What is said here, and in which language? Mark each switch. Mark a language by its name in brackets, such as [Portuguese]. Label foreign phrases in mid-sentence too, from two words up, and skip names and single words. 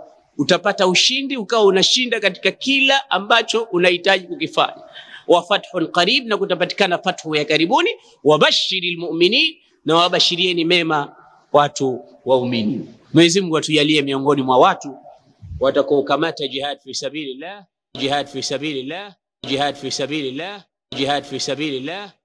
[Swahili] Utapata ushindi ukawa unashinda katika kila ambacho unahitaji kukifanya. [Arabic] وفتح قريب, [Swahili] na kutapatikana fathu ya karibuni. [Arabic] وبشر المؤمنين, [Swahili] na wabashirieni mema watu waumini. Mwenyezi Mungu atujalie miongoni mwa watu watakaokamata [Arabic] جهاد في سبيل الله, جهاد في سبيل الله, جهاد في سبيل الله, جهاد في سبيل الله.